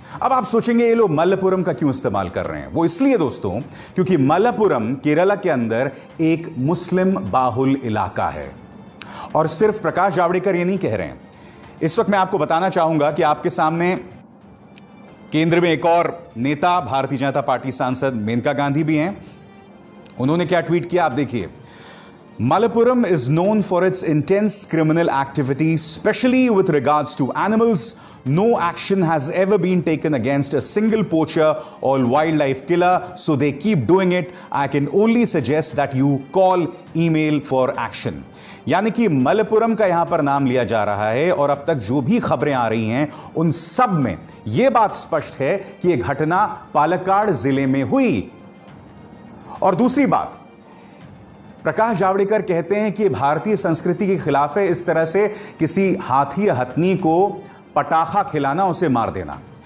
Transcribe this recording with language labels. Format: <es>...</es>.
<hi>अब आप सोचेंगे ये लोग मल्लपुरम का क्यों इस्तेमाल कर रहे हैं? वो इसलिए दोस्तों क्योंकि मल्लपुरम केरला के अंदर एक मुस्लिम बाहुल इलाका है। और सिर्फ प्रकाश जावड़ेकर ये नहीं कह रहे हैं। इस वक्त मैं आपको बताना चाहूंगा कि आपके सामने केंद्र में एक और नेता, भारतीय जनता पार्टी सांसद मेनका गांधी भी हैं। उन्होंने क्या ट्वीट किया, आप देखिए।</hi> <en>Malappuram is known for its intense criminal activity, especially with regards to animals. No action has ever been taken against a single poacher or wildlife killer, so they keep doing it. I can only suggest that you call, email for action.</en> <hi>यानी कि मलप्पुरम का यहां पर नाम लिया जा रहा है और अब तक जो भी खबरें आ रही हैं उन सब में यह बात स्पष्ट है कि यह घटना पालक्काड़ जिले में हुई। और दूसरी बात, प्रकाश जावड़ेकर कहते हैं कि भारतीय संस्कृति के खिलाफ है इस तरह से किसी हाथी या हथनी को पटाखा खिलाना, उसे मार देना।</hi>